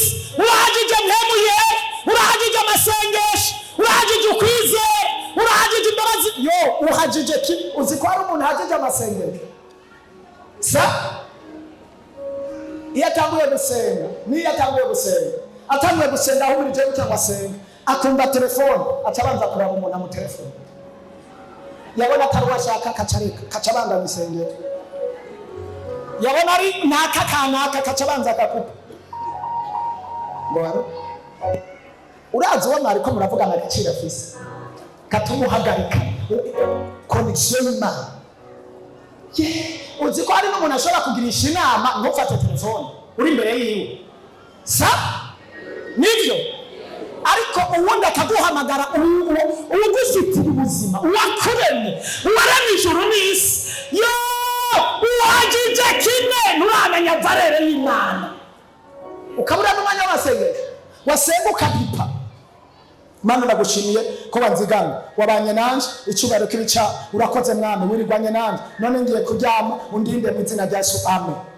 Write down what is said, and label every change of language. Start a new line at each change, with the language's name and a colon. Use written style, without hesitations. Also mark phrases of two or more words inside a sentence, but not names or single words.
Rundi: Urahajije mwemu yera, urahajije amasengesho, urahajije ukwizera, urahajije imbabazi yo uhajije ki uzi ko ari umuntu hajije amasengero sa iyo atanguye gusenga aho muri jewe cyangwa senga akumva telefone acabanza kuraba umuntu mu telefone yabona atari washaka kacabanza misengero yabona ari naka kanaka kacabanza akakupa ngo urazi wa mwari ko muravugana agaciro afise katumuhagarika connection y'Imana uzi ko hari n'umuntu ashobora kugirisha inama ntufate telefone uri imbere yiwe sa nibyo ariko uwundi akaguhamagara ugufitiye ubuzima uwakuremye uwaremye ijuru n'isi yo uhagije kimwe nturamenya valere y'Imana ukabura n'umwanya wasenga ukabipa Mana nagushimiye ko wanzigana wabanye nanje icyubaro kirica urakoze mwami wirigwanye nanje none ngiye kuryama undinde mu izina rya Yesu amen